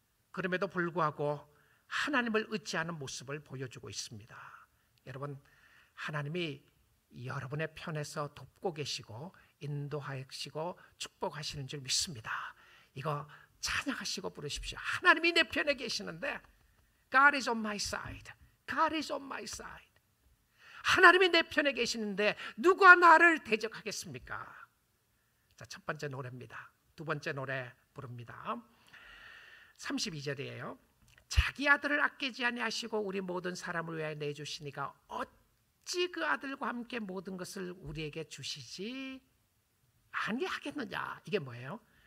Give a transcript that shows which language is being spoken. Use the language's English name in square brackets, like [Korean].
[Korean] 그럼에도 불구하고 하나님을 의지하는 모습을 보여주고 있습니다. 여러분, 하나님이 여러분의 편에서 돕고 계시고 인도하시고 축복하시는 줄 믿습니다. 이거 찬양하시고 부르십시오. 하나님이 내 편에 계시는데 [English] God is on my side. God is on my side. [Korean] 하나님이 내 편에 계시는데 누가 나를 대적하겠습니까? 자, 첫 번째 노래입니다. 두 번째 노래 부릅니다. 32절이에요. 자기 아들을 아끼지 아니하시고 우리 모든 사람을 위하여 내주시니가 어찌 그 아들과 함께 모든 것을 우리에게 주시지 아니하겠느냐. 이게 뭐예요?